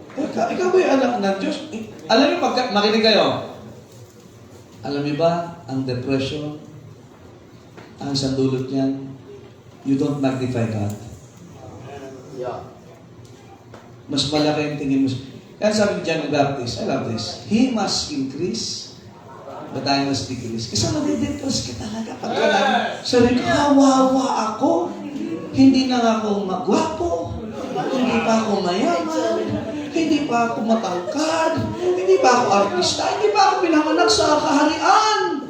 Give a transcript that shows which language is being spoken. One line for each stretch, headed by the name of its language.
Filipino: Ikaw ba yung anak ng Diyos? Alam niyo, makinig kayo. Alam niyo ba, ang depression, ang sandulot niyan,
English: you don't magnify God.
Filipino: Mas malaki ang tingin mo. Kaya sabi ni
English: John the Baptist, I love this, he must increase, but I must decrease.
Filipino: Kasi nadidepress ka talaga. Pagka sabi ko, kawawa ako. Hindi na nga ako magwapo. Hindi pa ako mayaman. Hindi pa ako matangkad. Hindi pa ako artista. Hindi pa ako pinanganak sa kaharian.